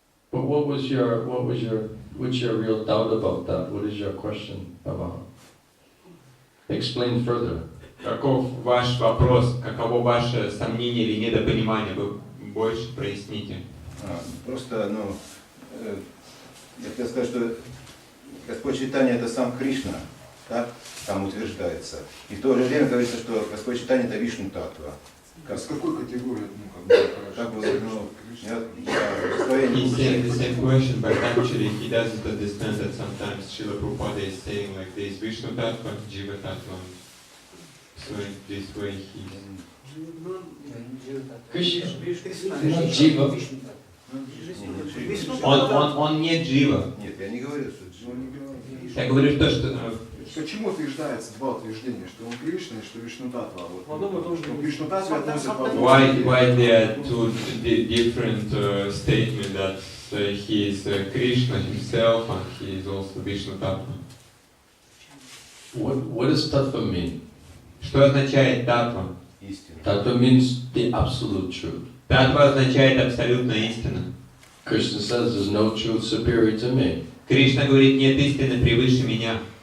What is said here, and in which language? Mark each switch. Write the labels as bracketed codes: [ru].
[en] But what's your real doubt about that? What is your question about? Explain further. [ru] Каков ваш вопрос, каково ваше сомнение или недопонимание? Вы больше проясните. Просто, я хотел сказать, что Господь Чайтанья это сам Кришна, так, там утверждается. И в то же время говорится, что Господь Чайтанья это Вишну Таттва. С какой категории? Как бы, [en] He's saying the same question, but actually he doesn't understand that sometimes Srila Prabhupada is saying like this, Vishnu Tattva, Jiva Tattva. So in this way Krishna. Krishna. Jiva. [ru] Он не Джива. Нет, я не говорю, что Джива не говорю. Я говорю то, что Почему утверждается два утверждения, что он Кришна и что Вишну Таттва? Вишну Татва [en] why there are two different statements that he is Krishna himself and he is also Vishnu Tattva. What does tattva mean? [ru] Что означает татва? Истина. [en] Tattva means the absolute truth. [ru] Татва означает абсолютная истина. [en] Krishna says there's no truth superior to me. [ru] Кришна говорит, нет истины превыше меня.